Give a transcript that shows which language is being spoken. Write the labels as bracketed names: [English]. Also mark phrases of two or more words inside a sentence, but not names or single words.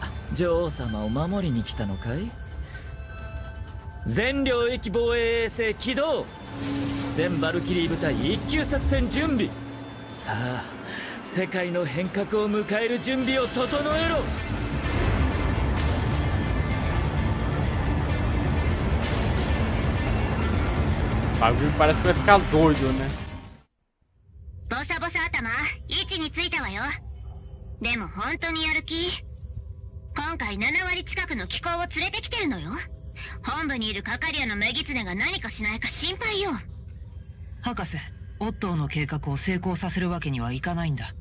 [Japanese] 女王様を守りに来たのかい？全領域防衛衛星起動。全バルキリー部隊一級作戦準備。さあ世界の変革を迎える準備を整えろ。 [Portuguese] O bagulho parece que vai ficar doido, né? [Japanese] ボサボサ頭、位置についたわよ。でも本当にやる気？今回7割近くの機構を連れてきてるのよ。本部にいるカカリアのメギツネが何かしないか心配よ。博士、オットーの計画を成功させるわけにはいかないんだ。